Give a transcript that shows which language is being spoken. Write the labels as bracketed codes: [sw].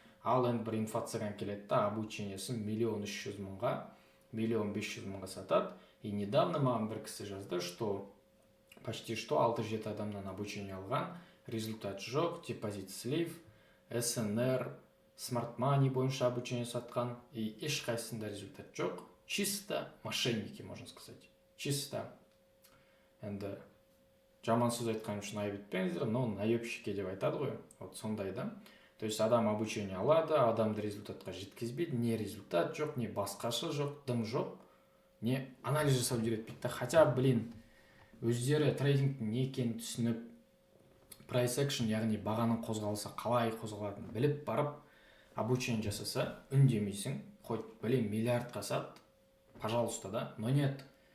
[kk] Ал енді бір инфо-цыган келеді да, обучениесін 1,3 миллионға, 1,5 миллионға сатады. [ru] И недавно [kk] маған бір кісі жазды, [ru] что почти что [kk] 6-7 адамнан обучение алған, результат жоқ, депозит слив, СНР, Smart Money бойынша обучение сатқан, и ешқайсында результат жоқ. [ru] Чисто мошенники, можно сказать. Чисто. [kk] Енді жаман сөз айтқан үшін айып етпеңіздер, [ru] но наебщики [kk] деп айтады ғой. [ru] Вот [kk] сондай да. То есть адам обучение алады, адамды результатқа жеткізбейді, не результат жоқ, не басқаша жоқ, дым жоқ, не анализ жасап үйретпейді. [ru] Хотя, блин, [kk] өздері трейдингтің не екенін түсініп, price action, яғни бағаның қозғалысы қалай қозғалатынын біліп барып, обучение жасаса, үндемейсің, [ru] хоть, блин, [kk] миллиардқа сат, [ru] пожалуйста, да, но нет.